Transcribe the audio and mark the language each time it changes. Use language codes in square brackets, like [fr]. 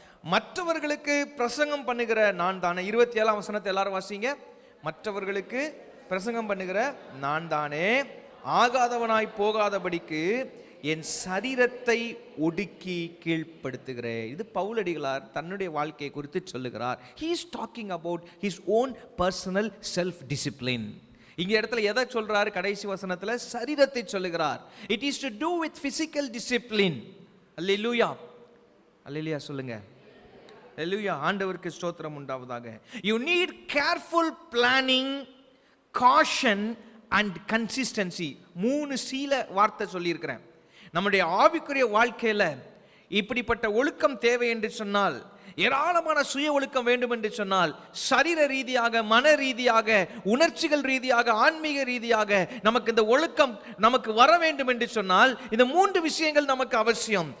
[ta] மற்றவர்களுக்கு பிரசங்கம் பண்ணுகிற நான் தானே. 27ஆம் வசனத்தை எல்லாரும் வாசிங்க. மற்றவர்களுக்கு பிரசங்கம் பண்ணுகிற நான் தானே ஆகாதவனாய் போகாதபடிக்கு என் சரீரத்தை ஒடுக்கி கீழ்ப்படுத்துகிறேன். இது பவுலடிகளார் தன்னுடைய வாழ்க்கையை குறித்து சொல்லுகிறார். [en] he is talking about his own personal self discipline. [ta] இங்க இடத்துல எதை சொல்றாரு? கடைசி வசனத்துல சரீரத்தை சொல்லுகிறார். [en] it is to do with physical discipline. [ta] அல்லேலூயா, அல்லேலூயா சொல்லுங்க. அல்லேலூயா, ஆண்டவருக்கு ஸ்தோத்திரம் உண்டாவதாக. [en] you need careful planning, caution and consistency. [ta] 3 சீல வார்த்தை சொல்லி இருக்கிறேன். நம்முடைய ஆவிக்குரிய வாழ்க்கையில இப்படிப்பட்ட ஒழுக்கம் தேவை என்று சொன்னால், ஏராளமான சுய ஒழுக்கம் வேண்டும் என்று சொன்னால், சரீர ரீதியாக, மன ரீதியாக, உணர்ச்சிகள் ரீதியாக, ஆன்மீக ரீதியாக நமக்கு இந்த ஒழுக்கம் நமக்கு வர வேண்டும் என்று சொன்னால், இந்த 3 விஷயங்கள் நமக்கு அவசியம்.